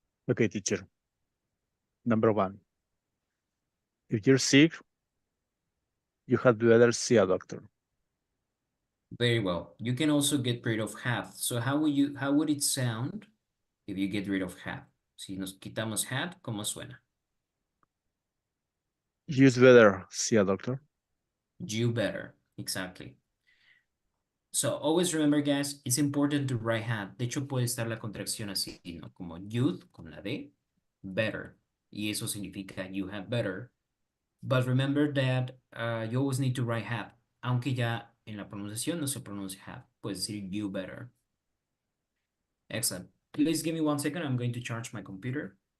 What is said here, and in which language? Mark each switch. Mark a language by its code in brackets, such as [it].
[en] Okay, teacher. Number 1. If you're sick, you had better see a doctor. Very well. You can also get rid of had. So how would it sound if you get rid of had? [es] Si nos quitamos had, ¿cómo suena? [en] You'd better see a doctor. You better, exactly. So always remember, guys, it's important to write had. [es] De hecho, puede estar la contracción así, ¿no? Como [en] you'd [es] con la D, better. Y eso significa [en] you had better. But remember that you always need to write had. [es] Aunque ya en la pronunciación no se pronuncia had. Puedes decir [en] you better. Excellent. Please give me 1 second. I'm going to charge my computer.